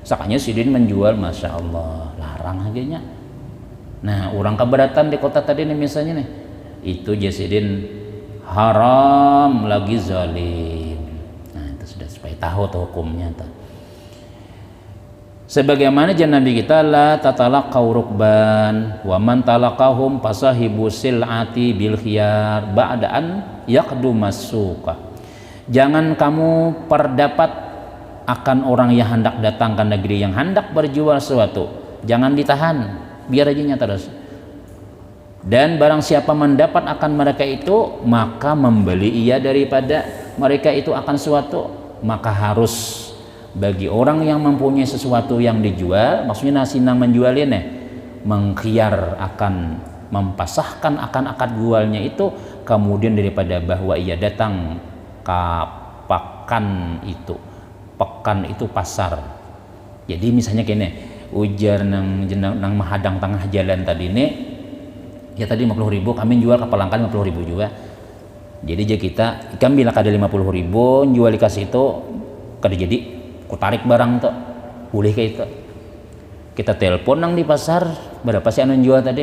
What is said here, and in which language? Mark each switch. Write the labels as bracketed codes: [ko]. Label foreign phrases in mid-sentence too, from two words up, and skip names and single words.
[bjn] Sakanya sidin menjual, [ar] ما شاء الله, [bjn] larang harganya. Nah, orang keberatan di kota tadi nih misalnya nih, itu jasidin haram lagi zalim. Nah, itu sudah supaya tahu tuh hukumnya tuh. [id] Sebagaimana jangan Nabi kita, [ar] لا تلقوا الركبان ومن تلقاهم فصاحب السلعة بالخيار بعد أن يقدم السوق. [id] Jangan kamu perdapat akan orang yang hendak datang ke negeri, yang hendak berjual sesuatu, jangan ditahan, biar aja terus. Dan barang siapa mendapat akan mereka itu, maka membeli ia daripada mereka itu akan sesuatu. Maka harus bagi orang yang mempunyai sesuatu yang dijual, maksudnya nasinang menjualnya mengkhiyar akan mempasahkan akan akad jualnya itu, kemudian daripada bahwa ia datang ke pekan itu pasar. [bjn] Jadi misalnya kene ujar nang mahadang tengah jalan tadi ini ya tadi 50.000 kami jual ke pelanggan 50.000 juga. Jadi aja kita ikan bila kada 50.000 jual dikasih itu kada jadi ku tarik barang tuh boleh kayak itu. Kita telepon nang di pasar berapa sih anu jual tadi?